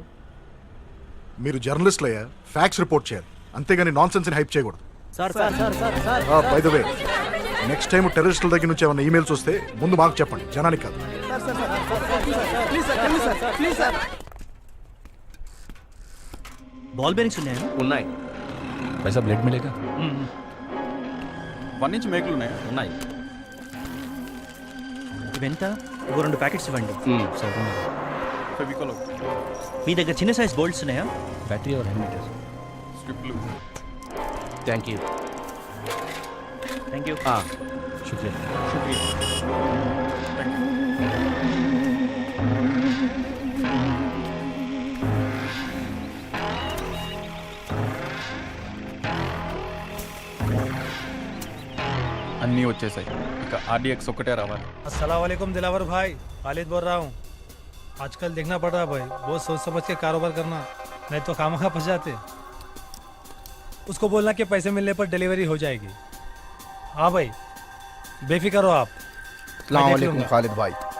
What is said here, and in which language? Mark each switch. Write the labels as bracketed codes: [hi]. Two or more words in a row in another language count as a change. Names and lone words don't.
[te] మీరు జర్నలిస్టులు అయ్యా, [en] facts report [te] చేయాలి, అంతేగాని [en] nonsense hype [te] చేయకూడదు. [en] by the way, next time [te] టెర్రరిస్టుల దగ్గర నుంచి ఏమైనా ఈమెయిల్స్ వస్తే ముందు మాకు చెప్పండి, జనానికి కాదు. [en] ball bearings [te] ఉన్నాయా? ఉన్నాయి. [hi] पैसा ब्लेड मिलेगा? [te] 1 ఇంచ్ మేకులు ఉన్నాయా? ఉన్నాయి. ఇవెంత? ఇంకో 2 ప్యాకెట్స్ ఇవ్వండి. फेविकॉल మీ దగ్గర చిన్న [en] size bolts [te] ఉన్నాయా? [hi] बैटरी और हैंडमीटर [te] స్ట్రిప్లు. [en] Thank you. Thank you. [hi] शुक्रिया. [te] అన్నీ వచ్చేసాయి. ఇక ఆర్డీఎక్స్ ఒక్కటే రావాలి. [ar] السلام عليكم [hi] दिलावर भाई, खालिद बोल रहा हूँ। आजकल देखना पड़ रहा है भाई, बहुत सोच समझ के कारोबार करना, नहीं तो खामखा फंस जाते। उसको बोलना कि पैसे मिलने पर डिलीवरी हो जाएगी। हाँ भाई, बेफिक्र हो आप। [ar] السلام عليكم [hi] खालिद भाई।